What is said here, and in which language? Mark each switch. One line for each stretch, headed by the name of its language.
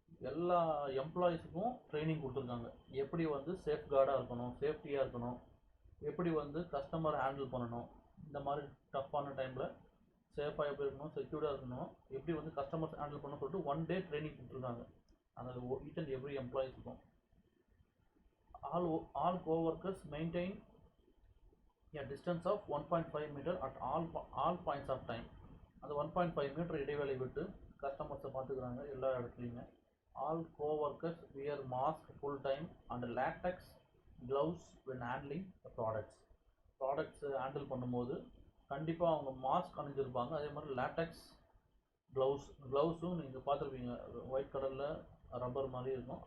Tamil: எல்லா எம்ப்ளாயீஸுக்கும் ட்ரைனிங் கொடுத்துருக்காங்க. எப்படி வந்து சேஃப்கார்டாக இருக்கணும், சேஃப்டியாக இருக்கணும், எப்படி வந்து கஸ்டமரை ஹேண்டில் பண்ணணும், இந்த மாதிரி டஃப்பான டைமில் சேஃபாக எப்படி இருக்கணும், செக்யூர்டாக இருக்கணும், எப்படி வந்து கஸ்டமர்ஸ் ஹேண்டில் பண்ணணும்னு சொல்லிட்டு 1 டே ட்ரைனிங் கொடுத்துருக்காங்க அந்த each and every எம்ப்ளாயீஸுக்கும்.
English: All coworkers maintain a distance of 1.5 meter at all points of time.
Tamil: அந்த 1.5 மீட்டர் இடைவேளை விட்டு கஸ்டமர்ஸை பார்த்துக்கிறாங்க எல்லா இடத்துலையுமே.
English: all coworkers wear mask full time and latex gloves when handling products
Tamil: handle பண்ணும்போது கண்டிப்பாக அவங்க மாஸ்க் அணிஞ்சிருப்பாங்க. அதே மாதிரி லேட்டக்ஸ் க்ளவுஸும் நீங்கள் பார்த்துருப்பீங்க, ஒயிட் கலரில் ரப்பர் மாதிரி இருக்கும்.